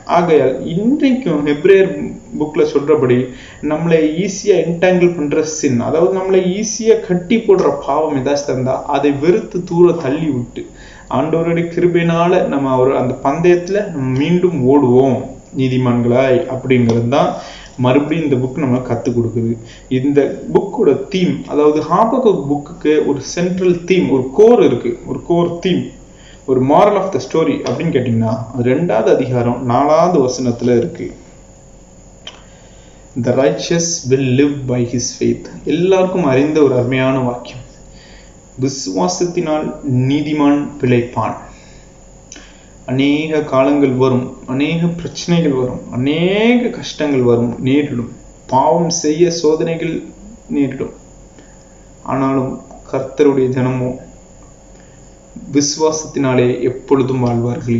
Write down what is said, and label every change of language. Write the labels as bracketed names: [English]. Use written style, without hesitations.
[Tamil] ஆகையால் இன்றைக்கும் ஹெப்ரேயர் புக்ல சொல்றபடி நம்மளை ஈஸியா என்டாங்கிள் பண்ற சின், அதாவது நம்மளை ஈஸியா கட்டி போடுற பாவம் ஏதாச்சும் இருந்தா அதை வெறுத்து தூர தள்ளி விட்டு ஆண்டவருடைய கிருபையினால நம்ம அந்த பந்தயத்துல நம்ம மீண்டும் ஓடுவோம் நீதிமான்களாய் அப்படிங்கிறது தான் மறுபடியும் இந்த புக் நம்ம கற்றுக் கொடுக்குது. இந்த புக்கோட தீம், அதாவது ஹாபக்குக் புக்குக்கு ஒரு சென்ட்ரல் தீம், ஒரு கோர் இருக்கு, ஒரு கோர் தீம், ஒரு [English] moral of the story [Tamil] அப்படின்னு கேட்டிங்கன்னா 2வது அதிகாரம் 4வது வசனத்துல இருக்கு. [English] The righteous will live by his faith. [Tamil] எல்லாருக்கும் அறிந்த ஒரு அருமையான வாக்கியம். விசுவாசத்தினால் நீதிமான் பிழைப்பான். அநேக காலங்கள் வரும், அநேக பிரச்சனைகள் வரும், அநேக கஷ்டங்கள் வரும், நேரிடும். பாவம் செய்ய சோதனைகள் நேரிடும். ஆனாலும் கர்த்தருடைய ஜனமோ விசுவாசத்தினாலே எப்பொழுதும் வாழ்வார்கள்.